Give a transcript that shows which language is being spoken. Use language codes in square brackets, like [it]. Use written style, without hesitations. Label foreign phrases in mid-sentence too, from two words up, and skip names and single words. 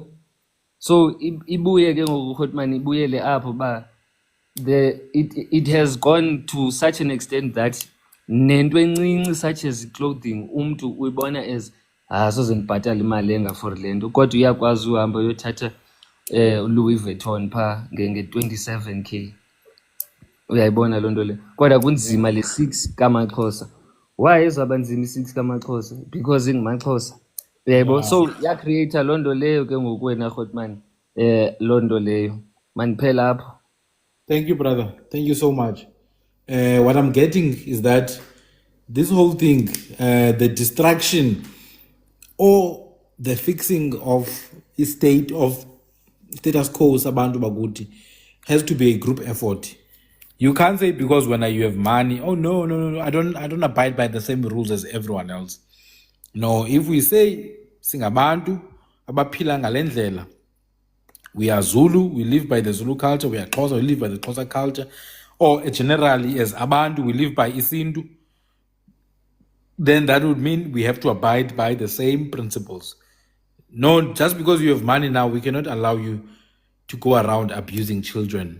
[xh] So ibuye ke ngoku Hotman ibuyele apho ba [en] it has gone to such an extent that [xh] nento encinci [en] such as clothing [xh] umntu uyibona as soze ndibhatala imali enga for le nto kodwa uyakwazi uhamba uyothatha Louis Vuitton phaa nge-27k. Uyayibona loo nto le kodwa kunzima le 6 kamaXhosa. Why izawuba nzima i-6 kamaXhosa? Because ingumaXhosa. Uyayibona? So yacreata loo nto leyo ke ngoku wena Hotman loo nto leyo. Mandiphela apho. [en] Thank you, brother. Thank you so much. What I'm getting is that this whole thing, the distraction or the fixing of a state of status quo [xh] sabantu bakuthi [en] has to be a group effort. You can't say because when you have money, oh no, I don't abide by the same rules as everyone else. No, if we say [xh] singabantu abaphila ngalendlela, [en] we are Zulu, we live by the Zulu culture, we are Xhosa, we live by the Xhosa culture, or generally as abantu, we live by Isintu, then that would mean we have to abide by the same principles. No, just because you have money now, we cannot allow you to go around abusing children.